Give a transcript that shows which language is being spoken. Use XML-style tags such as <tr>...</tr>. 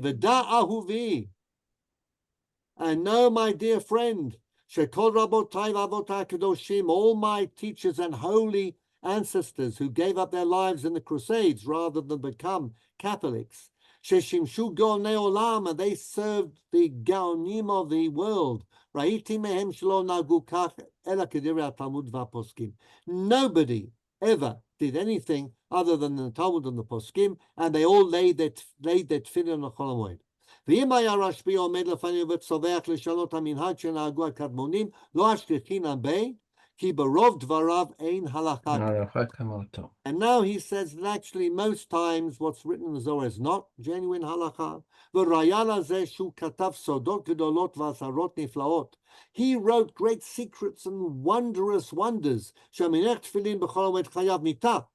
<he>V'da ahuvi.</he> <en>And know, my dear friend,</en> <he>shekol rabotai v'avotai kadoshim,</he> <en>all my teachers and holy ancestors who gave up their lives in the Crusades rather than become Catholics,</en> <he>sheshimshu gaonei olam,</he> <en>and they served the gaonim of the world.</en> <he>Ra'iti mehem shelo nagu kach ela kedivrei Talmud v'aposkim.</he> <en>Nobody ever did anything other than the Talmud and the Poskim, and they all laid their tefillin on Chol HaMoed.</en> <he>ואם היה רשב"י עומד לפנינו וצווח לשנות המנהג שנהגו הקדמונים, לא אשכחינן בי, כי ברוב דבריו אין הלכה.</he> <en>And now he says that actually most times what's written in the Zohar is not genuine halakha.</en> <he>וראיה לזה שהוא כתב סודות גדולות ועשרות נפלאות.</he> <en>He wrote great secrets and wondrous wonders.</en> <he>שהמניח תפילין בכל המועד חייב מיתה.</he>